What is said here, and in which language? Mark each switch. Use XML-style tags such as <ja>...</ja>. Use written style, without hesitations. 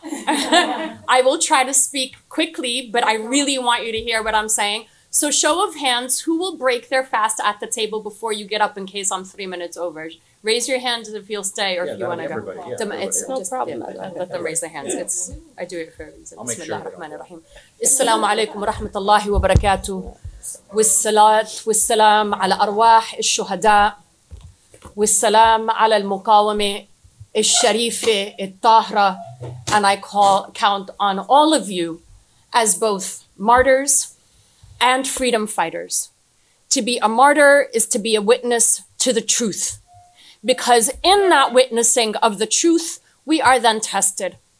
<en>I will try to speak quickly, but I really want you to hear what I'm saying. So show of hands, who will break their fast at the table before you get up in case I'm 3 minutes over? Raise your hand if you'll stay or if you want to go. It's no problem. Let them raise their hands. I do it for a reason.</en> <ar>Bismillah ar-Rahman ar-Rahim. Assalamu alaikum wa rahmatullahi wa barakatuh. والصلاة والسلام على أرواح الشهداء والسلام على المقاومة الشريفة الطاهرة.</ar> <en>And I count on all of you as both martyrs and freedom fighters. To be a martyr is to be a witness to the truth, because in that witnessing of the truth, we are then tested.</en>